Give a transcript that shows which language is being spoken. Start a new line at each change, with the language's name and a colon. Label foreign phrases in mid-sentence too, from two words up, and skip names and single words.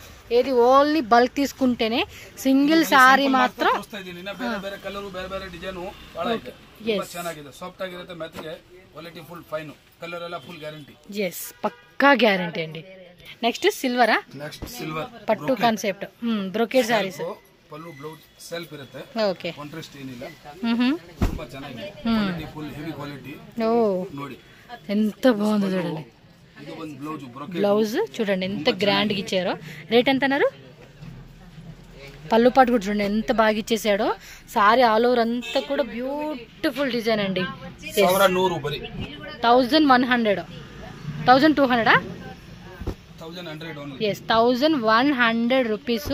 Telugu: ఏది
English: only bulk
Telugu: తీసుకుంటేనే
English: single saree
Telugu: మాత్రం పక్కా గ్యారంటీ అండి. నెక్స్ట్ సిల్వరా? పట్టు కాన్సెప్ట్
English: brocade sarees.
Kannada: ಪಲ್ಲು
English: blouse self
Kannada: ಇರುತ್ತೆ. ಓಕೆ, ಕಾಂಟ್ರಾಸ್ಟ್ ಏನಿಲ್ಲ, ತುಂಬಾ ಚೆನ್ನಾಗಿದೆ.
English: full heavy quality.
Kannada: ಓ ನೋಡಿ
Telugu: ఎంత బాగుందో చూడండి.
Kannada: ಇದು ಒಂದು
English: blouse brocade
Telugu: బ్లౌజ్ చూడండి ఎంత గ్రాండ్ గా ఇచ్చారో. రేట్ ఎంత అన్నారు? పల్లు పాటు కూడా చూడండి ఎంత బాగా ఇచ్చేసాడో.
English: saree all over
Telugu: అంతా కూడా
English: beautiful design
Telugu: అండి.
English: 1100 1200 yes 1100 rupees.